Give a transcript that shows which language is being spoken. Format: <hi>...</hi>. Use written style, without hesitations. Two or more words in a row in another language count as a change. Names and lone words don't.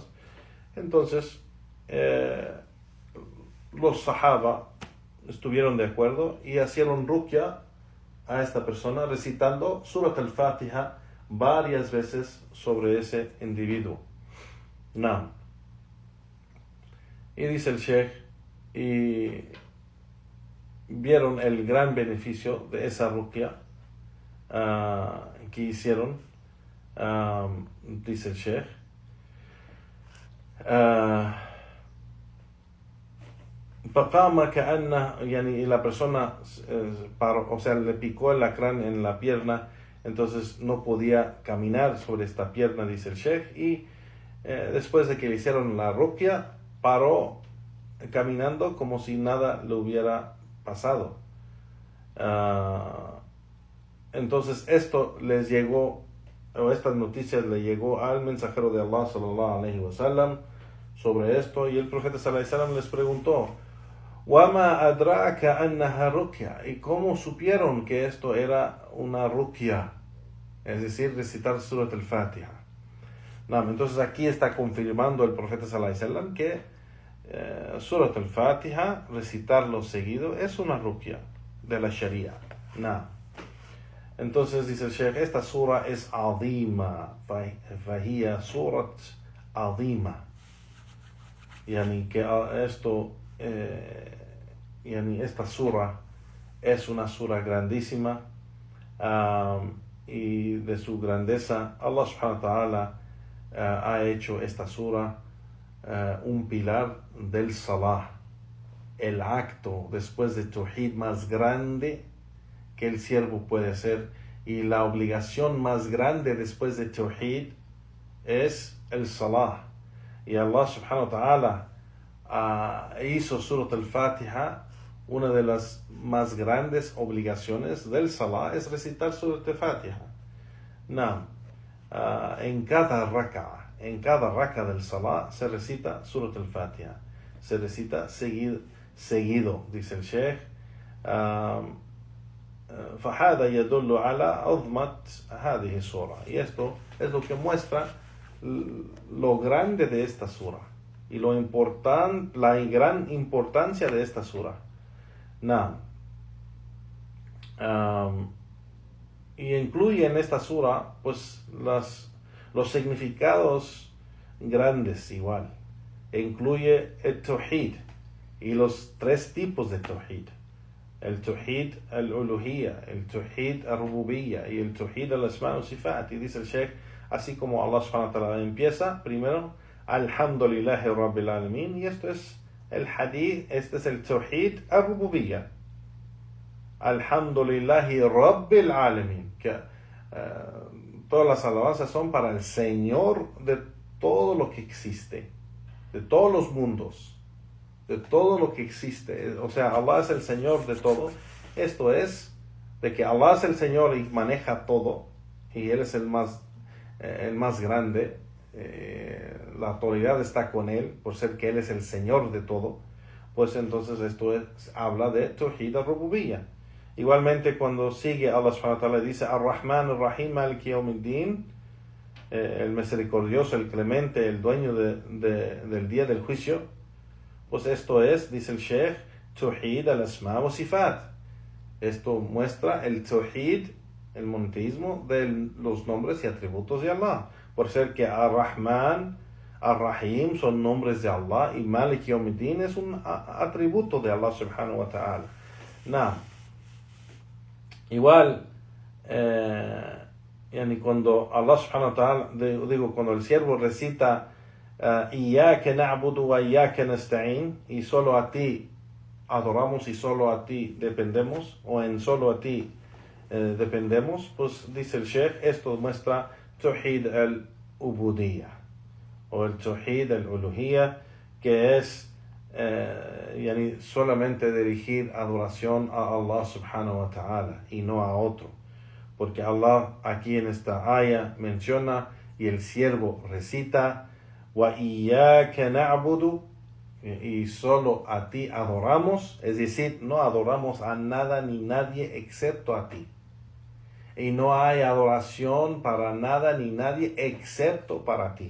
<es>Entonces los sahaba estuvieron de acuerdo y hicieron ruqya a esta persona, recitando Surat al-Fatiha varias veces sobre ese individuo. Y dice el Sheikh, y vieron el gran beneficio de esa ruqya que hicieron.</es> <ar>Dice el Sheikh, فقام كأنه,</ar> <es>y la persona paró, le picó el alacrán en la pierna, entonces no podía caminar sobre esta pierna, dice el Sheikh, y después de que le hicieron la ruqya, paró caminando como si nada le hubiera pasado. Entonces estas noticias le llegó al mensajero de Allah</es> <ar>صلى الله عليه وسلم</ar> <es>sobre esto, y el profeta</es> <ar>صلى الله عليه وسلم</ar> <es>les preguntó:</es> <ar>وَمَا أَدْرَاكَ أَنَّهَا رُقْيَةٌ,</ar> <es>¿y cómo supieron que esto era una ruqya? Es decir, recitar Surat al-Fatiha. Entonces aquí está confirmando el profeta</es> <ar>صلى الله عليه وسلم</ar> <es>que Surat al-Fatiha, recitarlo seguido, es una ruqya de la Sharia. Entonces dice el Sheikh, esta sura es azima,</es> <ar>فهي سورة عظيمة,</ar> <es>que esto, esta sura es una sura grandísima, y de su grandeza Allah</es> <ar>سبحانه وتعالى</ar> <es>ha hecho esta sura un pilar del salah, el acto después de Tawhid más grande que el siervo puede hacer, y la obligación más grande después de Tawhid es el salah. Y Allah</es> <ar>سبحانه وتعالى</ar> <es>hizo Surat al-Fatiha, una de las más grandes obligaciones del salah es recitar Surat al-Fatiha. En cada raka del salah se recita Surat al-Fatiha, se recita seguido, dice el Sheikh.</es> <ar>فهذا يدل على عظمة هذه السورة,</ar> <es>y esto es lo que muestra lo grande de esta sura y la gran importancia de esta sura. Y incluye en esta sura pues los significados grandes igual. Incluye el Tawhid y los 3 tipos de Tawhid. El</es> <ar>توحيد الألوهية,</ar> <es>el</es> <ar>توحيد الربوبية</ar> <es>y el</es> <ar>توحيد الأسماء والصفات.</ar> <es>Y dice el Sheikh, así como Allah</es> <ar>سبحانه وتعالى</ar> <es>empieza, primero,</es> <ar>الحمد لله رب العالمين,</ar> <es>y esto es el hadith, este es el</es> <ar>توحيد الربوبية. الحمد لله رب العالمين,</ar> <es>que todas las alabanzas son para el Señor de todo lo que existe, de todos los mundos, de todo lo que existe. O sea, Allah es el Señor de todo. Esto es de que Allah es el Señor y maneja todo, y Él es el más grande. La autoridad está con Él, por ser que Él es el Señor de todo. Pues entonces habla de</es> <ar>توحيد الربوبية.</ar> <es>Igualmente, cuando sigue Allah</es> <ar>سبحانه وتعالى</ar> <es>dice</es> <ar>الرحمن الرحيم مالك يوم الدين,</ar> <es>el misericordioso, el clemente, el dueño del día del juicio, pues esto es, dice el Sheikh,</es> <ar>توحيد الأسماء والصفات.</ar> <es>Esto muestra el Tawhid, el monoteísmo de los nombres y atributos de Allah, por ser que</es> <ar>الرحمن الرحيم</ar> <es>son nombres de Allah y</es> <ar>مالك يوم الدين</ar> <es>es un atributo de Allah</es> <ar>سبحانه وتعالى.</ar> <es>Igual, cuando Allah</es> <ar>سبحانه وتعالى,</ar> <es>cuando el siervo recita</es> <ar>إياك نعبد وإياك نستعين,</ar> <es>y solo a ti adoramos y solo a ti dependemos, o en solo a ti dependemos, pues dice el Sheikh, esto muestra</es> <ar>توحيد العبودية,</ar> <es>o el Tawhid al-Uluhiyya, que es solamente dirigir adoración a Allah</es> <ar>سبحانه وتعالى</ar> <es>y no a otro, porque Allah aquí en esta aya menciona y el siervo recita</es> <ar>وإياك نعبد,</ar> <es>y solo a ti adoramos, es decir, no adoramos a nada ni nadie excepto a ti, y no hay adoración para nada ni nadie excepto para ti.</es>